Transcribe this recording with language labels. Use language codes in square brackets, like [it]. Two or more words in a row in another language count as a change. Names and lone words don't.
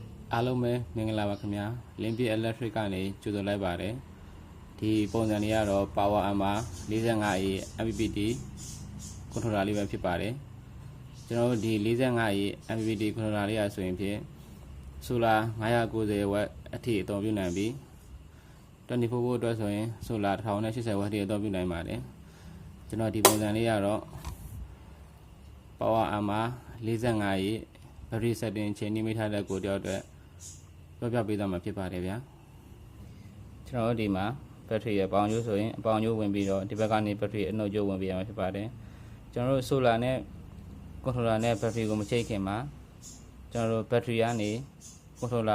[my] အားလုံးပဲမင်္ဂလာပါခင်ဗျာ Limpy Electric ကနေကြိုဆိုလိုက်ပါတယ်ဒီပုံစံလေးကတော့ Power Armor 45A MPPT controller လေးပဲဖြစ်ပါတယ်ကျွန်တော်တို့ဒီ 45A MPPT controller လေးရဆိုရင်ဖြင့် Solar 990W အထိအသုံးပြုနိုင်ပြီး24 volt အတွက်ဆိုရင် Solar 1080W အထိအသုံးပြုနိုင်ပါတယ် ကျွန်တော်ဒီပုံစံလေးကတော့ Power Armor 45A [en] battery setting [my] ချိန်နိမိတ်ထားတဲ့ကိုတယောက်အတွက်ပြောပြပေးသွားမှာဖြစ်ပါတယ်ဗျာကျွန်တော်တို့ဒီမှာ battery ရဲ့ပေါင်ကျိုးဆိုရင်အပေါင်ကျိုးဝင်ပြီးတော့ဒီဘက်ကနေ battery အနှုတ်ကျိုးဝင်ပေးရမှာဖြစ်ပါတယ်ကျွန်တော်တို့ solar နဲ့ controller နဲ့ battery ကိုမချိတ်ခင်မှာကျွန်တော်တို့ battery ကနေ controller